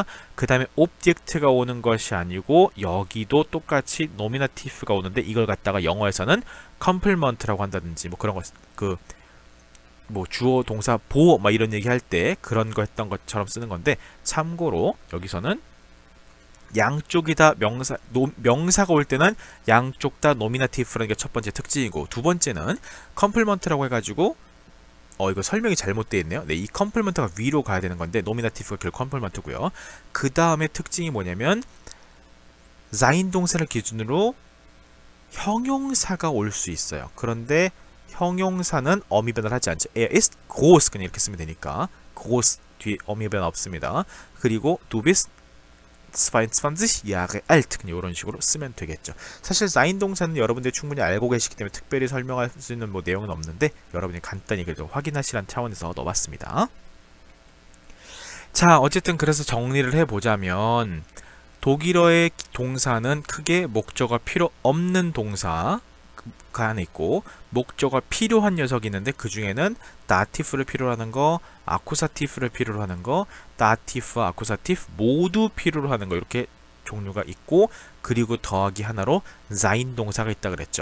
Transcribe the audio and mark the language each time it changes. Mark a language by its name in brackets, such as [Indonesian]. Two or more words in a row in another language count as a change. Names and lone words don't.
[Korean] 그 다음에 오브젝트가 오는 것이 아니고 여기도 똑같이 노미나티프가 오는데 이걸 갖다가 영어에서는 컴플먼트라고 한다든지 뭐 그런 것, 뭐 주어 동사 보호 막 이런 얘기 할 때 그런 거 했던 것처럼 쓰는 건데 참고로 여기서는 양쪽이 다 명사가 올 때는 양쪽 다 노미나티브라는 게 첫 번째 특징이고 두 번째는 컴플먼트라고 해가지고 이거 설명이 잘못되어 있네요. 네, 이 컴플먼트가 위로 가야 되는 건데 노미나티브가 결국 컴플먼트고요. 그 다음에 특징이 뭐냐면 sein 동사를 기준으로 형용사가 올 수 있어요. 그런데 형용사는 어미 변화를 하지 않죠. [German] Er ist groß [Korean] 그냥 이렇게 쓰면 되니까 groß 뒤에 어미 변화 없습니다. 그리고 [German] du bist 22 Jahre alt [Korean] 그냥 이런 식으로 쓰면 되겠죠. 사실 sein 동사는 여러분들이 충분히 알고 계시기 때문에 특별히 설명할 수 있는 뭐 내용은 없는데 여러분이 간단히 그래도 확인하시라는 차원에서 넣어봤습니다. 자, 어쨌든 그래서 정리를 해보자면 독일어의 동사는 크게 목적어가 필요 없는 동사가 안에 있고 목적어가 필요한 녀석이 있는데 그 중에는 다티프를 필요로 하는 거, 아쿠사티프를 필요로 하는 거, 다티프와 아쿠사티프 모두 필요로 하는 거 이렇게 종류가 있고 그리고 더하기 하나로 sein 동사가 있다 그랬죠.